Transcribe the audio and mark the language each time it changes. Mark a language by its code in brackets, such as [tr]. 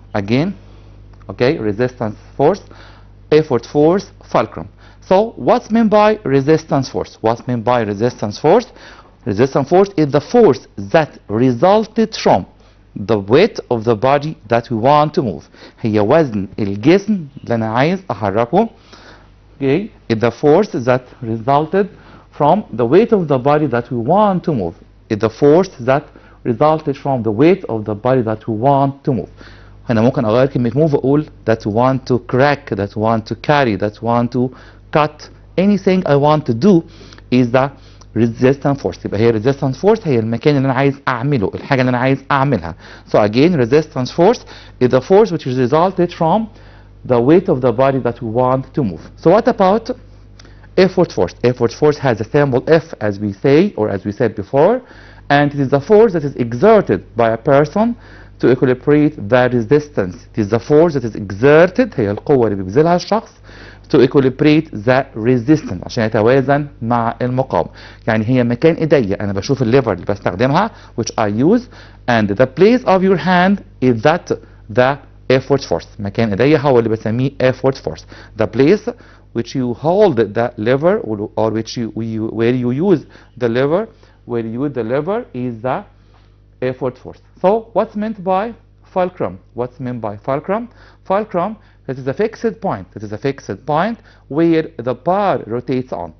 [en] Again, okay, resistance force, effort force, fulcrum. So what's meant by resistance force? What's meant by resistance force? Resistance force is the force that resulted from the weight of the body that we want to move. [ar] هي وزن الجسم اللي أنا عايز أحركه. [en] Okay, it's the force that resulted from the weight of the body that we want to move. It's the force that resulted from the weight of the body that we want to move. [ar] هنا ممكن أغير كلمة [en] move [ar] وأقول [en] that we want to crack, that we want to carry, that we want to cut. Anything I want to do is the resistance force. [ar] يبقى هي resistance force هي المكان اللي أنا عايز أعمله, الحاجة اللي أنا عايز أعملها. [en] So again, resistance force is the force which is resulted from the weight of the body that we want to move. So what about effort force? Effort force has a symbol F, as we say, or as we said before, and it is the force that is exerted by a person to equilibrate the resistance. It is the force that is exerted, [ar] هي القوة اللي بيبذلها الشخص [en] to equilibrate the resistance, [ar] عشان يتوازن مع المقاومة. يعني هي مكان ايديا, انا بشوف الليفر اللي بستخدمها [en] which I use, and the place of your hand is that the effort force. [ar] مكان ايديا هو اللي بسميه effort force. [en] The place which you hold the lever, or where you use the lever, is the effort force. So what's meant by fulcrum? What's meant by fulcrum? Fulcrum, that is a fixed point. That is a fixed point where the bar rotates on.